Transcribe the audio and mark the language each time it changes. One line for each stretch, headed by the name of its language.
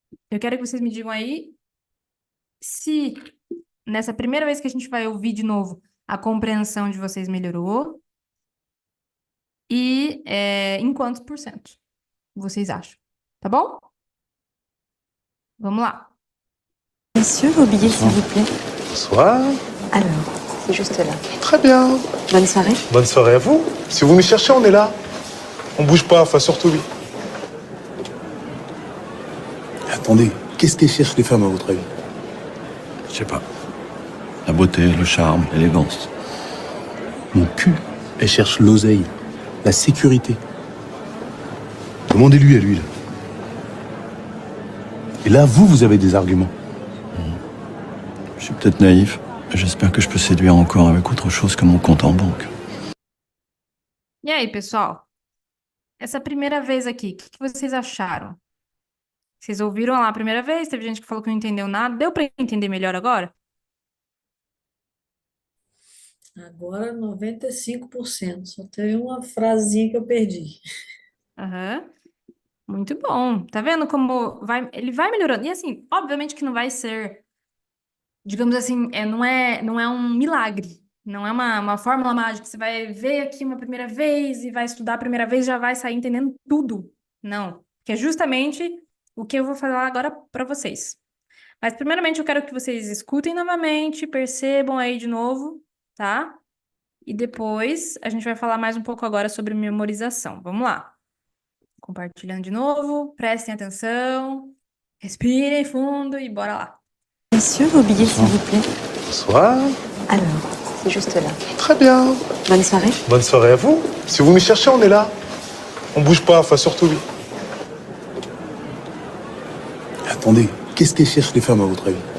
Portuguese: eu quero que vocês me digam aí se nessa primeira vez que a gente vai ouvir de novo, a compreensão de vocês melhorou e em quantos por cento vocês acham? Tá bom? Vamos lá.
French: Messieurs, vos billets, s'il vous plaît. Bonsoir. Alors, c'est juste là. Très bien. Bonne soirée. Bonne soirée à vous. Si vous nous cherchez, on est là. On bouge pas, enfin surtout lui. Attendez, qu'est-ce qu'elles cherchent les femmes à votre avis? Je sais pas. La beauté, le charme, l'élégance. Mon cul. Elles cherchent l'oseille, la sécurité. Demandez-lui à lui, là. Et là, vous avez des arguments. Je suis peut-être naïf, mais j'espère que je peux séduire encore avec autre chose que mon compte en banque.
Portuguese: E aí, pessoal? Essa primeira vez aqui, o que vocês acharam? Vocês ouviram lá a primeira vez? Teve gente que falou que não entendeu nada. Deu para entender melhor agora? Agora 95%. Só teve uma frasezinha que eu perdi. Aham. Muito bom. Tá vendo como ele vai melhorando? E assim, obviamente que não vai ser, digamos assim, não é um milagre. Não é uma fórmula mágica. Você vai ver aqui uma primeira vez e vai estudar a primeira vez e já vai sair entendendo tudo. Não. Que é justamente o que eu vou falar agora para vocês. Mas primeiramente eu quero que vocês escutem novamente, percebam aí de novo, tá? E depois a gente vai falar mais um pouco agora sobre memorização. Vamos lá. Compartilhando de novo, prestem atenção, respirem fundo e bora lá.
French: Messieurs, vos billets, s'il vous plaît. Bonsoir. Alors, c'est juste là. Très bien. Bonne soirée. Bonne soirée à vous. Si vous nous cherchez, on est là. On bouge pas, enfin surtout lui. Attendez, qu'est-ce qu'elles cherchent les femmes à votre avis?